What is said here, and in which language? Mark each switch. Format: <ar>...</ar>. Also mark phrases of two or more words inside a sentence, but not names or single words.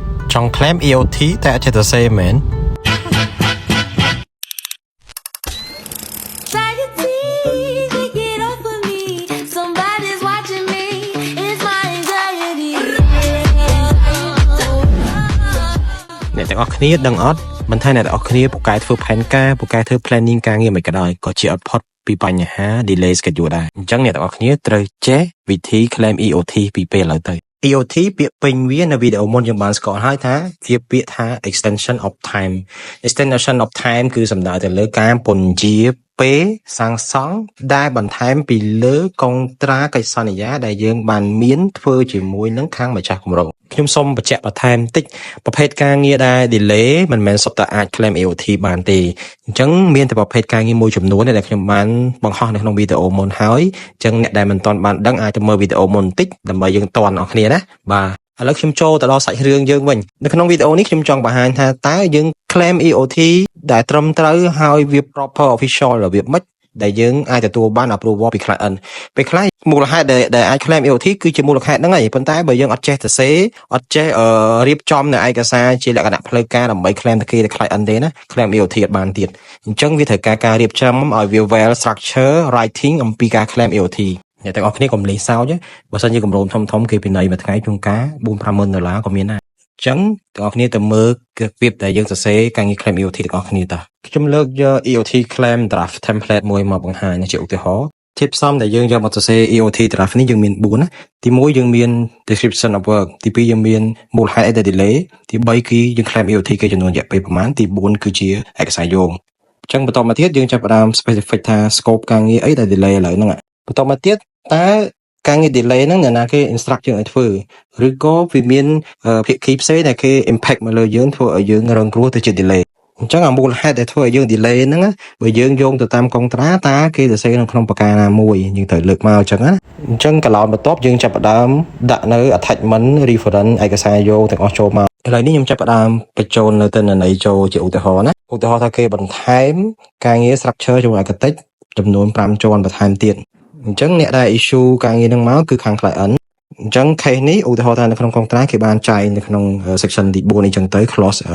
<km>trong</km> <en>claim EOT</en> <km>តែអត់ចេះទៅសេមែន អ្នកទាំងអស់គ្នាដឹងអត់មិនថាអ្នកទាំងអស់គ្នាពូកែធ្វើផែនការពូកែធ្វើ planning ការងារមិនក៏ដោយក៏ជាអត់ផុតពីបញ្ហា</km> <en>delay schedule</en> <km>ដែរ អញ្ចឹងអ្នកទាំងអស់គ្នាត្រូវចេះវិធី</km> <en>claim EOT</en> <km>ពីពេលឥឡូវទៅ EOT ពាក្យពេញវានៅវីដេអូមុនយើងបានស្គាល់ហើយថាជាពាក្យថា extension</km> <en>of time extension of time</en> <km>គឺសំដៅទៅលើការពន្យាពេលសាងសង់ដែលបន្ថែមពីលើកុងត្រាកិច្ចសន្យាដែលយើងបានមានធ្វើជាមួយនឹងខាងម្ចាស់គម្រោងខ្ញុំសូមបញ្ជាក់បន្ថែមបន្តិចប្រភេទការងារដែល delay មិនមែនសុទ្ធតែអាច</km> <en>claim EOT</en> <km>បានទេអញ្ចឹងមានតែប្រភេទការងារមួយចំនួនដែលខ្ញុំបានបង្ហោះនៅក្នុងវីដេអូមុនហើយអញ្ចឹងអ្នកដែលមិនទាន់បានដឹងអាចទៅមើលវីដេអូមុនបន្តិចដើម្បីយើងតន់អ ស់គ្នាណាបាទឥឡូវខ្ញុំចូលទៅដល់សាច់រឿងយើងវិញនៅក្នុងវីដេអូនេះខ្ញុំចង់បង្ហាញថាតើយើង</km> <en>claim EOT</en> <km>ដែលត្រឹមត្រូវហើយវា</km> <en>proper official</en> <km>របៀបម៉េចដែលយើងអាចទទួលបាន approval ពី client ពេលខ្លះមូលហេតុដែលអាច</km> <en>claim EOT</en> <km>គឺជាមូលហេតុហ្នឹងហើយប៉ុន្តែបើយើងអត់ចេះទៅសេអត់ចេះរៀបចំនៅឯកសារជាលក្ខណៈផ្លូវការដើម្បី claim ទៅគេទៅ client ទេណា</km> <en>claim EOT</en> <km>អត់បានទៀតអញ្ចឹងវាត្រូវការរៀប ចំឲ្យវា</km> <en>well structure writing</en> <km>អំពីការ</km> <en>claim EOT</en> <km>អ្នកទាំងអស់គ្នាកុំលេងសើចបើសិនជាគម្រោងធំៗគេពិន័យមួយថ្ងៃជួនកាល $4,000 ក៏មានដែរអញ្ចឹងទាំងអស់គ្នាទៅមើលគៀបដែលយើងសរសេរការងារ</km> <en>claim EOT</en> <km>ទាំងអស់គ្នាតើខ្ញុំលើកយក</km> <en>EOT claim draft template</en> <km>មួយមកបង្ហាញជាឧទាហរណ៍ធាតុផ្សំដែលយើងយកមកសរសេរ</km> <en>EOT draft</en> <km>នេះយើងមាន4ណាទី1យើងមាន</km> <en>description of work</en> <km>ទី2យើងមានមូលហេតុអីដែល delay ទី3គឺយើង</km> <en>claim EOT</en> <km>គេចំនួនរយៈពេលប្រមាណទី4គឺជាឯកសារយោងអញ្ចឹងបន្តមកទៀតយើងចាប់ផ្ដើម specific ថា scope ការងារអីដែល delay ឥឡូវហ្នឹងបន្តមកទៀតតើការងារ delay ហ្នឹងអ្នកណាគេ instruct យើងឲ្យធ្វើឬក៏វាមានភាគីផ្សេងដែលគេ impact មកលើយើងធ្វើឲ្យយើងរងគ្រោះទៅជា delay អញ្ចឹងអាមូលហេតុដែលធ្វើឲ្យយើង delay ហ្នឹងបើយើងយោងទៅតាមកុងត្រាតើគេសរសេរនៅក្នុងប្រការណាមួយយើងត្រូវលើកមកអញ្ចឹងណាអញ្ចឹងកន្លងបន្ទាប់យើងចាប់ផ្ដើមដាក់នៅ</km> <en>attachment reference</en> <km>ឯកសារយោងទាំងអស់ចូលមកឥឡូវនេះខ្ញុំចាប់ផ្ដើមបញ្ចូលនៅទិន្នន័យចូលជាឧទាហរណ៍ណាឧទាហរណ៍ថាគេបន្ថែមការងារ structure ជាមួយឯកតិចចំនួន5ជាន់បន្ថែមទៀតអញ្ចឹងអ្នកដែល issue ការងារហ្នឹងមកគឺខាង client អញ្ចឹង case នេះឧទាហរណ៍ថានៅក្នុងកុងត្រាគេបានចែងនៅក្នុង section ទី4នេះអញ្ចឹងទៅ clause</km>